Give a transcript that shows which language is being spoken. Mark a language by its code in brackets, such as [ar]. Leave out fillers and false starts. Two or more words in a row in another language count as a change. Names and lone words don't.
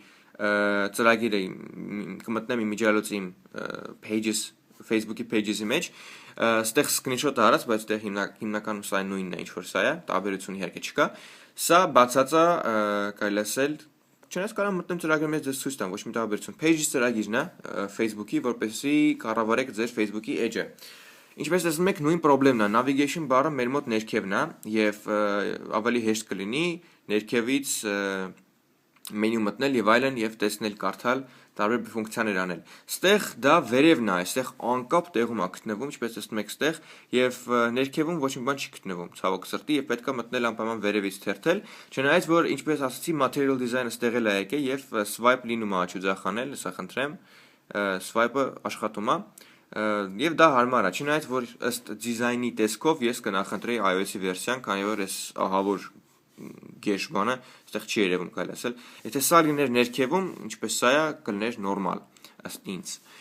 [hy] ծրագիրը կմտնեմ իմիջիալոցի pages, Facebook-ի pages-ի մեջ, ստեղ screenshot-ը արած, բայց ստեղ հիմնականում սա նույնն է, ինչ որ սա է, տարբերություն իհարկե չկա։ Սա բացած է, կարելի ասել, չնայած կարող մտնեմ ծրագրի մեջ ձեզ ցույց տամ, ոչ մի տարբերություն։ Pages ծրագիրն է Facebook-ի, որպեսզի կառավարեք ձեր Facebook-ի edge-ը։ Ինչպես ասում եք, նույն խնդիրն է, [en] navigation bar- [hy] ը մեր մոտ ներքևն է եւ ավելի հեշտ կլինի ներքևից մենյու մտնել եւ այլն եւ տեսնել, կարդալ, տարբեր ֆունկցիաներ անել։ Ստեղ դա վերևն է, այստեղ անկապ տեղում է գտնվում, ինչպես ասում եք, ստեղ եւ ներքևում ոչ մի բան չի գտնվում, ցավոք սրտի, եւ պետքա մտնել անպայման վերևից թերթել, չնայած որ ինչպես ասացի, [en] material design- [hy] ը ստեղ էլ է եկել եւ swipe լինում է աչուձախ անել, սա խնդրեմ, swipe-ը աշխատում է։ Եվ դա հարմար է, չնայած որ ըստ դիզայնի տեսքով ես կնախընտրեի iOS-ի վերսիան, քանի որ այս ահավոր գեշ բանը այդտեղ չի երևում, կարելի ասել։ Եթե սա լիներ ներքևում, ինչպես սա է, կլիներ նորմալ, ըստ ինձ։